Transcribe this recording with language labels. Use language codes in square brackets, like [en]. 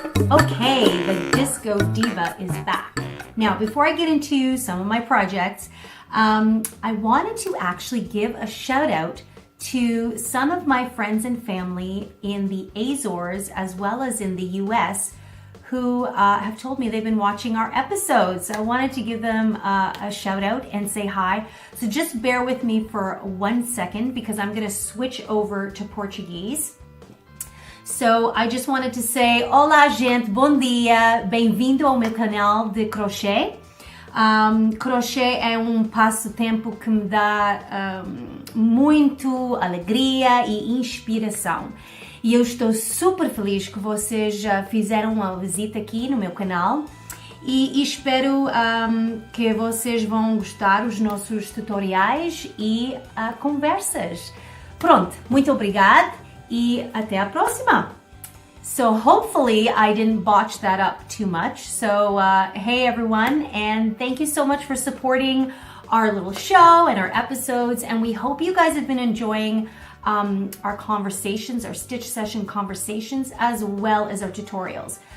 [en] Okay, the Disco Diva is back. Now, before I get into some of my projects, I wanted to actually give a shout out to some of my friends and family in the Azores as well as in the US who have told me they've been watching our episodes. So I wanted to give them a shout out and say hi. So just bear with me for 1 second because I'm going to switch over to Portuguese. So I just wanted to say, [pt] olá gente, bom dia, bem-vindo ao meu canal de crochê. Crochê é passatempo que me dá muito alegria e inspiração. E eu estou super feliz que vocês já fizeram uma visita aqui no meu canal e espero que vocês vão gostar dos nossos tutoriais e conversas. Pronto, muito obrigada e até a próxima! [en] So hopefully I didn't botch that up too much. So hey everyone, and thank you so much for supporting our little show and our episodes, and we hope you guys have been enjoying our conversations, our stitch session conversations, as well as our tutorials.